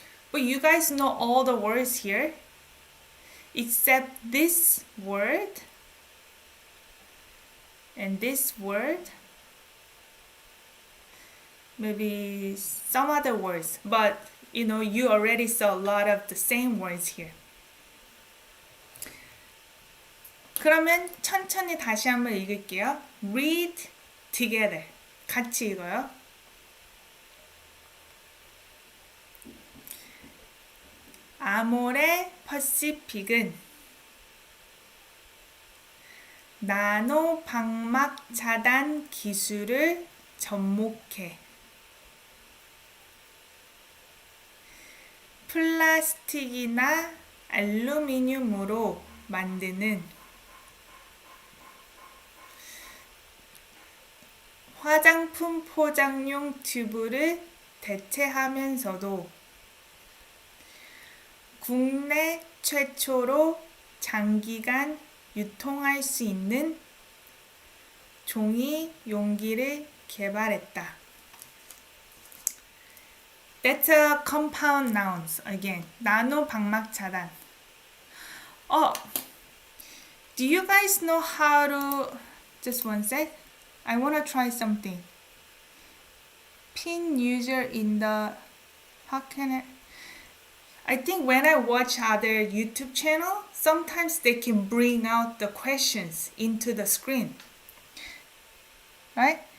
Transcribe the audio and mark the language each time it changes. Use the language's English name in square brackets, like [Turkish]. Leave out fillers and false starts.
[English] But you guys know all the words here except this word and this word. Maybe some other words, but you know, you already saw a lot of the same words here. [Korean] 그러면 천천히 다시 한번 읽을게요. [English] Read together. [Korean] 같이 읽어요. 아모레 퍼시픽은 나노 방막 차단 기술을 접목해 플라스틱이나 알루미늄으로 만드는 화장품 포장용 튜브를 대체하면서도 국내 최초로 장기간 유통할 수 있는 종이 용기를 개발했다. [English] That's a compound nouns again. [Korean] 나노 방막 차단. [English] Do you guys know how to just one sec? I want to try something. Pin user in the how can I think when I watch other YouTube channel, sometimes they can bring out the questions into the screen. Right?